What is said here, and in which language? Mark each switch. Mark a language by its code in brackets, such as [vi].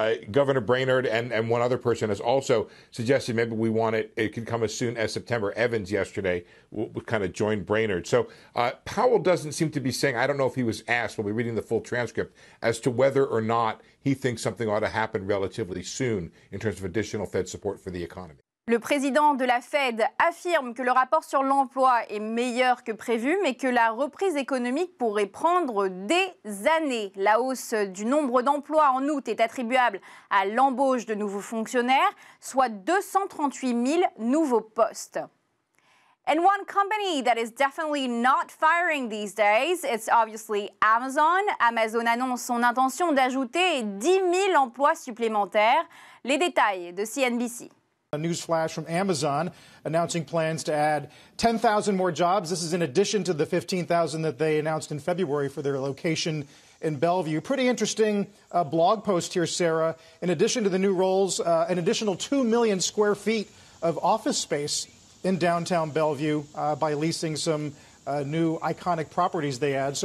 [en] Governor Brainerd and one other person has also suggested maybe we want it could come as soon as September. Evans yesterday kind of joined Brainerd. So Powell doesn't seem to be saying, I don't know if he was asked, we'll be reading the full transcript, as to whether or not he thinks something ought to happen relatively soon in terms of additional Fed support for the economy. [fr] Le président de la Fed affirme que le rapport sur l'emploi est meilleur que prévu, mais que la reprise économique pourrait prendre des années. La hausse du nombre d'emplois en août est attribuable à l'embauche de nouveaux fonctionnaires, soit 238 000 nouveaux postes. [en] And one company that is definitely not firing these days, it's obviously Amazon. [fr] Amazon annonce son intention d'ajouter 10 000 emplois supplémentaires. Les détails de CNBC. [en] A news flash from Amazon announcing plans to add 10,000 more jobs. This is in addition to the 15,000 that they announced in February for their location in Bellevue. Pretty interesting blog post here, Sarah. In addition to the new roles, an additional 2 million square feet of office space in downtown Bellevue by leasing some new iconic properties they add.